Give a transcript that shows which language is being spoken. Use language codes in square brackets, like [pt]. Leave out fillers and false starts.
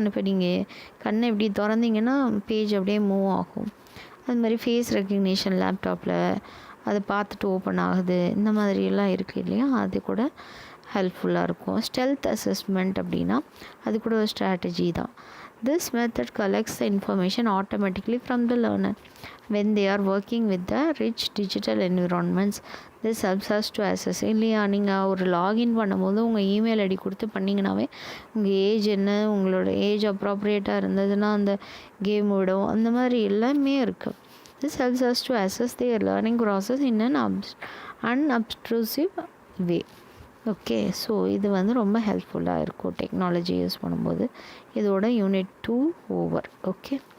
[ta] இப்போ நீங்கள் கண்ணை எப்படி திறந்தீங்கன்னா பேஜ் அப்படியே மூவ் ஆகும். அது மாதிரி ஃபேஸ் ரெக்கக்னிஷன் லேப்டாப்பில் அதை பார்த்துட்டு ஓப்பன் ஆகுது, இந்த மாதிரியெல்லாம் இருக்குது இல்லையா? அது கூட ஹெல்ப்ஃபுல்லாக இருக்கும். ஸ்டெல்த் அசஸ்மெண்ட் அப்படின்னா அது கூட ஒரு ஸ்ட்ராட்டஜி தான். [en] This method collects the information automatically from the learner when they are working with the rich digital environments. This helps us to assess. [ta] இல்லையா, நீங்கள் ஒரு லாகின் பண்ணும்போது உங்கள் இமெயில் ஐடி கொடுத்து பண்ணிங்கனாவே உங்கள் ஏஜ் என்ன, உங்களோட ஏஜ் அப்ராப்ரியேட்டாக இருந்ததுன்னா அந்த கேம் விடும், அந்த மாதிரி எல்லாமே இருக்குது. [en] This helps us to assess their learning process in an unobtrusive way. [ta] Okay, so இது வந்து ரொம்ப ஹெல்ப்ஃபுல்லாக இருக்கும் டெக்னாலஜி யூஸ் பண்ணும்போது. இதோட யூனிட் 2 ஓவர். ஓகே.